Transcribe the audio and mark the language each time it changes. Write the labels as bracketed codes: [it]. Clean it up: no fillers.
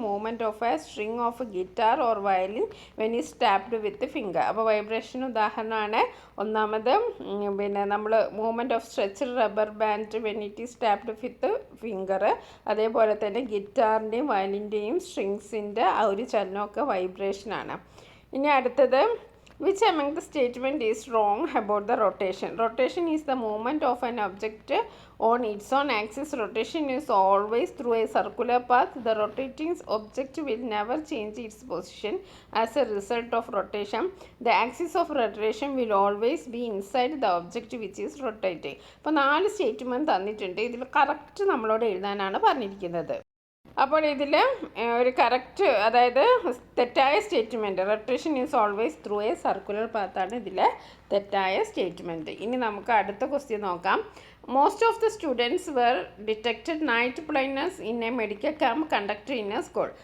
[en] Movement of a string of guitar or violin when is tapped with finger. [ml] അപ്പോൾ vibration ഉദാഹരണമാണ്. ഒന്നാമത് പിന്നെ നമ്മൾ [en] Movement of stretched rubber band when it is tapped with finger. [ml] അതേപോലെ തന്നെ ഗിറ്റാറിൻ്റെയും വയലിൻ്റെയും സ്ട്രിങ്സിൻ്റെ ആ ഒരു ചലനമൊക്കെ വൈബ്രേഷനാണ്. ഇനി അടുത്തത് [en] Which among the statement is wrong about the rotation? Rotation is the movement of an object on its own axis. Rotation is always through a circular path. The rotating object will never change its position as a result of rotation. The axis of rotation will always be inside the object which is rotating. [ml] അപ്പോൾ 4 statement തന്നിട്ടുണ്ട്. ഇതിൽ correct നമ്മളോട് എഴുതാനാണ് പറഞ്ഞിരിക്കുന്നത്. അപ്പോൾ ഇതിൽ ഒരു correct, അതായത് തെറ്റായ statement, [en] rotation is always through a circular [ml] പാത്താണ് ഇതിലെ തെറ്റായ സ്റ്റേറ്റ്മെൻറ്റ്. ഇനി നമുക്ക് അടുത്ത ക്വസ്റ്റ്യൻ നോക്കാം. [en] Most of the students were detected night blindness in a medical camp conducted in a school.